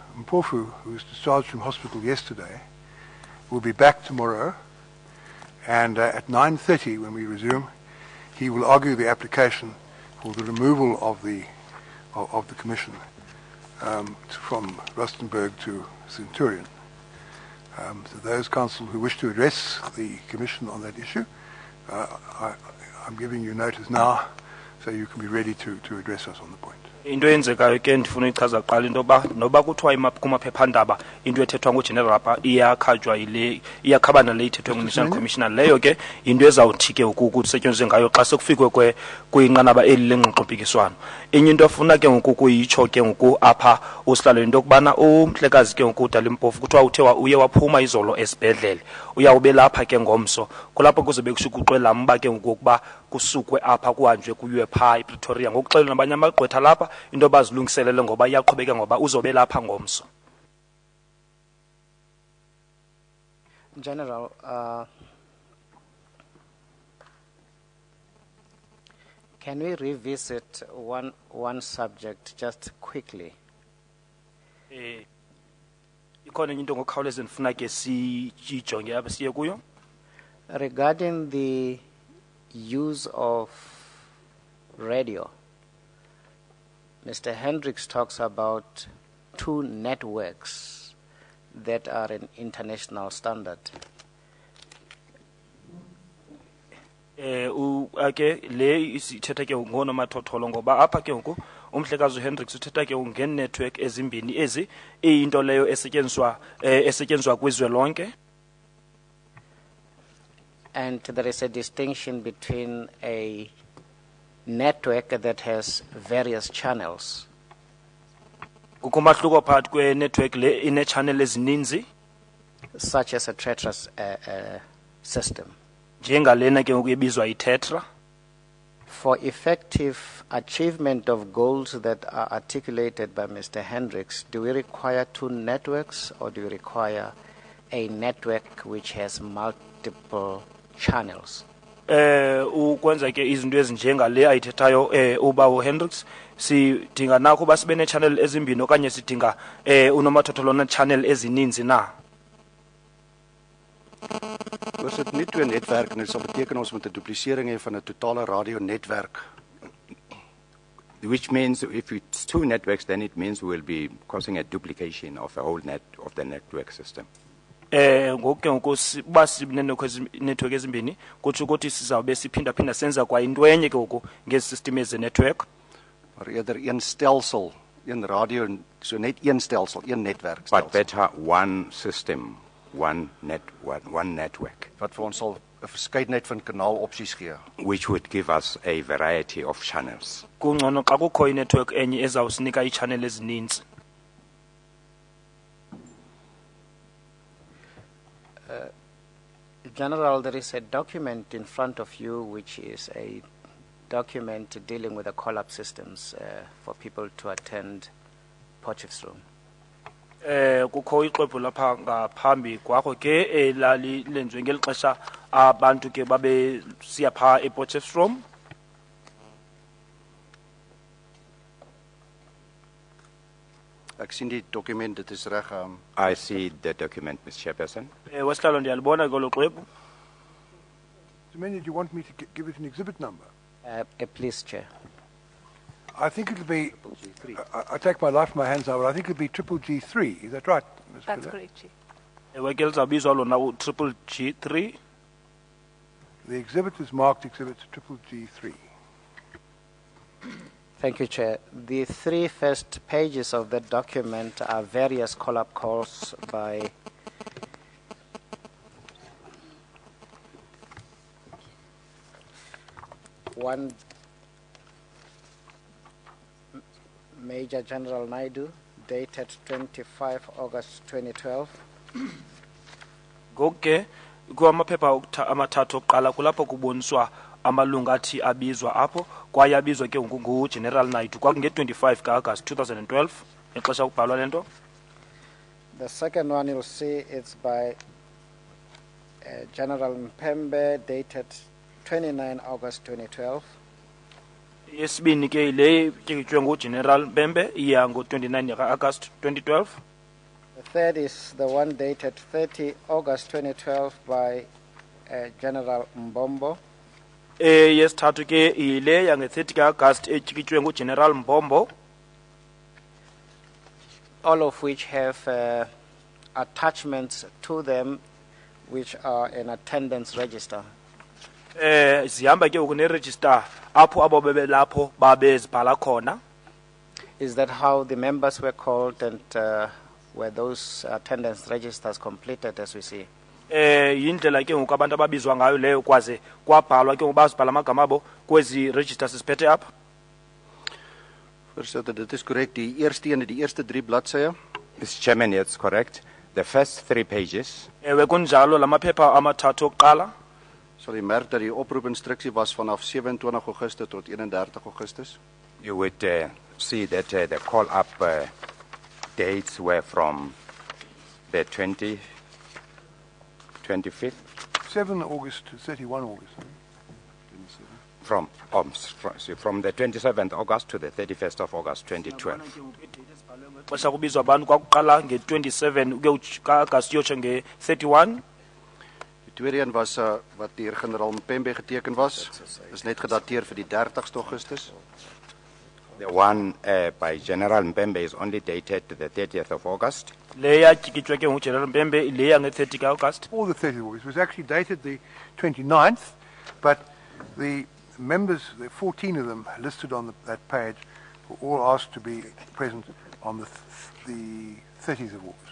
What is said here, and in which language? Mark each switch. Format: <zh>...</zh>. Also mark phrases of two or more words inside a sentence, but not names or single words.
<en>Mpofu, who was discharged from hospital yesterday, will be back tomorrow, and at 9:30 when we resume, he will argue the application for the removal of the commission from Rustenburg to Centurion. So those council who wish to address the Commission on that issue, I'm giving you notice now so you can be ready to address us on the point.</en> <xh>Into eyenzekayo ke ndifuna ichaza kuqala into yoba noba kuthiwa kumaphephandaba into ethethwa ngugeneral apha iyakhabana le ithethwe ngu-</xh> <en>national commissioner</en> <xh>leyo ke into ezawuthi ke kusetyenziswe ngayo xa sekufikwe kwinqanaba eli lengxoxompikiswano. Enye into afuna ke ngoku kuyitsho ke ngoku apha usihlalo into yokubana umhlekazi ke ngoku uDalimpofu kuthiwa uye waphuma izolo esibhedlele uyawube lapha ke ngomso kulapho kuzobe kushukuqwe laa mba ke ngoku ukuba kusukwe apha kuhanjwe kuywe phaa ePretoria ngokuxelela nabanye amagqwetha lapha into bazilungiselele ngoba iyaqhubeka ngoba uzobe lapha ngomso.</xh> <en>General, can we revisit one subject just quickly?</en> <xh>Ikhona into ngokukhawuleza ndifuna ke siyijonge apha siye kuyo.</xh> <en>Regarding the use of radio, Mr. Hendricks talks about 2 networks that are an international standard.</en> <xh>Ake le isithetha ke ngonomathotholo ngoba apha ke ngoku umhlekazi uHendricks uthetha ke ngenetwork ezimbini ezi into leyo esetyenziswa kwizwe lonke.</xh> <en>And there is a distinction between a network that has various channels.</en> <xh>Kukumahluko phakathi kwe-network le ine-channel ezininzi,</xh> <en>such as a tetra system.</en> <xh>Njengalena ke ngoku ebizwa i-tetra.</xh> <en>For effective achievement of goals that are articulated by Mr. Hendricks, do we require 2 networks or do we require a network which has multiple channels?</en> <xh>Ukwenza ke izinto ezinjengale ayithethayo uba uHendricks sidinga nakho uba sibe ne-channel ezimbini okanye sidinga unomathotholo na-channel ezininzi na.</xh> <af>Ons het nie 2 netwerke en dit sal beteken ons moet 'n duplisering hê van 'n totale radio-netwerk.</af> <en>Which means if it's 2 networks, then it means we'll be causing a duplication of the whole the network system.</en> <xh>Ngoku ke ngoku uba sinenetwork ezimbini kutsho ukuthi sizawube siphinda senza kwa into enye ke ngoku ngezi system ezi-network.</xh> <af>Maar eerder een stelsel, een radio, so net een stelsel, een netwerk.</af> <en>But better one system, one network.</en> <af>Wat vir ons sal 'n verskeidenheid van kanaalopsies gee.</af> <en>Which would give us a variety of channels.</en> <xh>Kungcono xa kukho i-network enye ezawusinika ii-channel ezininzi.</xh> <en>General, there is a document in front of you which is a document dealing with the call-up systems for people to attend Potchefstroom.</en> <xh>Kukho ixwebhu lapha ngaphambi kwakho ke lali lenziwe ngeli xesha abantu ke babe siya phaa ePotchefstroom.</xh> <af>Ek sien die dokument, dit is reg.</af> <en>I see the document, Mr. Chairperson.</en> <xh>Wesihlalo ndiyalibona kolo xwebhu.</xh> <en>Menu, do you want me to give it an exhibit number? Please, Chair. I think it'll be, I take my life in my hands now, but I think it'll be triple G3. Is that right, Ms. That's Fuller? correct, Chief.</en> <xh>Ewe ke lizawubizwa lona triple G3.</xh> <en>The exhibit is marked exhibit triple G3. Thank you, Chair. The three first pages of that document are various call-up calls by one Major General Naidu, dated 25 August 2012.</en> <xh>Ngoke kuamaphepha amathathu okuqala kulapho kuboniswa amalungu athi abizwa apho kwaye abizwa ke nguGeneral Naidu kwakunge-25 ka-August 2012 ixesha ukubhalwa lento.</xh> <en>The second one you'll see it's by General Mpembe, dated 29 August 2012.</en> <xh>Yesibini ke le tyikitywe nguGeneral Mpembe iya ngo-29 ka-August 2012.</xh> <en>The third is the one dated 30 August 2012 by General Mbombo.</en> <xh>Yesithathu ke ile yange-30 ka-August etyikitywe nguGeneral Mbombo.</xh> <en>All of which have attachments to them which are an attendance register.</en> <xh>Zihamba ke ukuneregister apho abo bebelapho babezibhala khona.</xh> <en>Is that how the members were called and were those attendance registers completed as we see?</en> <xh>Yindlela ke ngoku abantu ababizwa ngayo leyo kwaze kwabhalwa ke ngobazibhala amagama abo kwezi registers siphethe apha.</xh> <af>Voorsitter, dit is korrek. Die eerste 3 bladsye.</af> <en>Mr. Chairman, it's correct. The first 3 pages.</en> <xh>Ewe kunjalo lamaphepha amathathu okuqala.</xh> <af>Sal jy merk dat die oproepinstruksie was vanaf 27 Augustus tot 31 Augustus.</af> <en>You would see that the call-up dates were from the 25th. 7 August to 31 August. From the 27th August to the 31st of August 2012.</en> <xh>Xesha kubizwa abantu kwakuqala nge-27 ka-August yotsho nge-31.</xh> <af>Die tweede een was wat deur generaal Mpembe geteken was. Is net gedateer vir die 30ste Augustus.</af> <en>The one by General Mpembe is only dated to the 30th of August.</en> <xh>Leya tyikitywe ke nguGeneral Mpembe leya nge-30 ka-August.</xh> <en>All the 30th of August. It was actually dated the 29th, but the members, the 14 of them listed on that page, were all asked to be present on the 30th of August.</en>